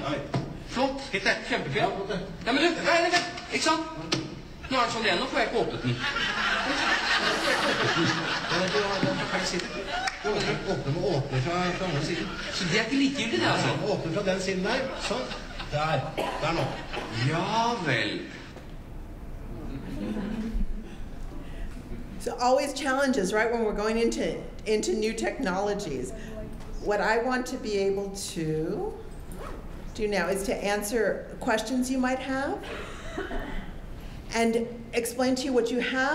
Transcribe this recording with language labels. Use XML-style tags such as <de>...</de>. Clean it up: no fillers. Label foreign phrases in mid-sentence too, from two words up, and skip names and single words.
<no>Flott. Kjempefint. Ja, men du, vent, ikke sant? Nå er det sånn igjen, nå får jeg ikke åpnet den. Åpner fra andre siden. Så det er ikke likegyldig, det, altså? Åpner fra den siden der, sånn. Der nå. Ja vel.</no> <en>So always challenges, right, when we're going into new technologies. What I want to be able to do now is to answer questions you might have and explain to you what you have.</en>